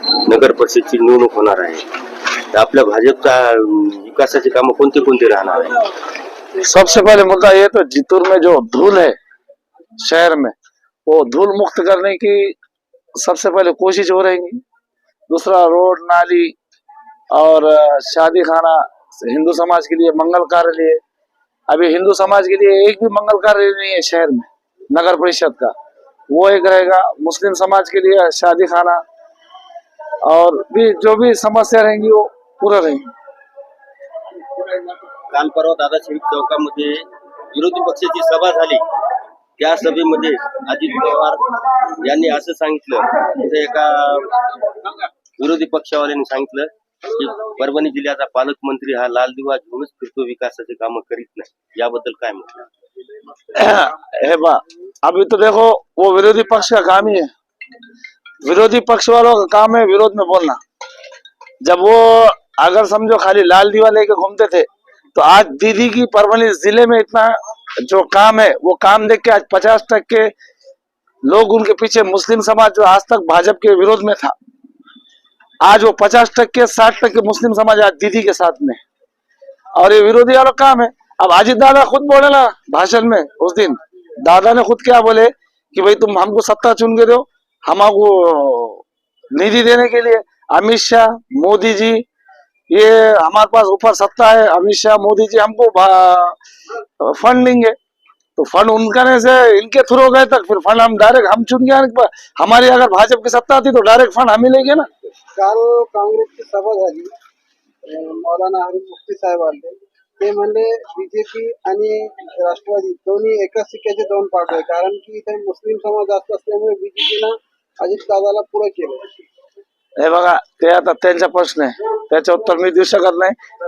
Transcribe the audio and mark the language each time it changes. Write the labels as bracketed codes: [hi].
[mr] नगर परिषदची निवडणूक होणार आहे, तर आपल्या भाजपचा विकासाची कामं कोणते कोणते राहणार आहे? [hi] सबसे पहले मुद्दा ये तो जितूर में जो धूल है शहर में, वो धूल मुक्त करने की सबसे पहले कोशिश हो रही। दूसरा रोड नाली और शादी खाना हिंदू समाज के लिए मंगल कार्य लिए। अभी हिंदू समाज के लिए एक भी मंगल कार्य नहीं है शहर में नगर परिषद का, वो एक रहेगा। मुस्लिम समाज के लिए शादी खाना और भी जो भी समस्या रहेंगी वो पूरा रहेंगी। [mr] काल परवा दादासाहेब चौकामध्ये विरोधी पक्षाची सभा झाली, त्या सभेमध्ये अजित पवार यांनी असं सांगितलं, तिथे एका विरोधी पक्षावाल्यांनी सांगितलं की परभणी जिल्ह्याचा पालकमंत्री हा लाल दिवा घेऊनच फिरतो, विकासाचे कामं करीत नाही। याबद्दल काय म्हणतात? [hi] अभी तो देखो वो विरोधी पक्ष का काम ही है, विरोधी पक्ष वालों का काम है विरोध में बोलना। जब वो अगर समझो खाली लाल दिवा लेके घूमते थे, तो आज दीदी की परभणी जिले में इतना जो काम है वो काम देख के आज 50% लोग उनके पीछे, मुस्लिम समाज जो आज तक भाजपा के विरोध में था, आज वो 50% 60% मुस्लिम समाज आज दीदी के साथ में। और ये विरोधी वालों का काम है। अब अजित दादा खुद बोले ना भाषण में उस दिन, दादा ने खुद क्या बोले कि भाई तुम हमको सत्ता चुन के दो, हमको निधि देने के लिए अमित शाह मोदी जी, ये हमारे पास ऊपर सत्ता है, अमित शाह मोदी जी हमको फंड देंगे। तो फंड उनका से इनके थ्रू गए तक फिर फंड हम डायरेक्ट हम चुन के, हमारी अगर भाजपा की सत्ता आती तो डायरेक्ट फंड हम ही लेंगे ना। [mr] काल काँग्रेसची सभा झाली, मौलाना हरीफ मुफ्ती साहेब आले, ते म्हणले बीजेपी आणि राष्ट्रवादी दोन्ही एकाच सिक्क्याचे दोन पार्ट आहे, कारण की इथे मुस्लिम समाज जास्त असल्यामुळे बीजेपीनं अजित दादाला पुढे केलं। हे बघा, ते आता त्यांचा प्रश्न आहे, त्याचं उत्तर मी देऊ शकत नाही।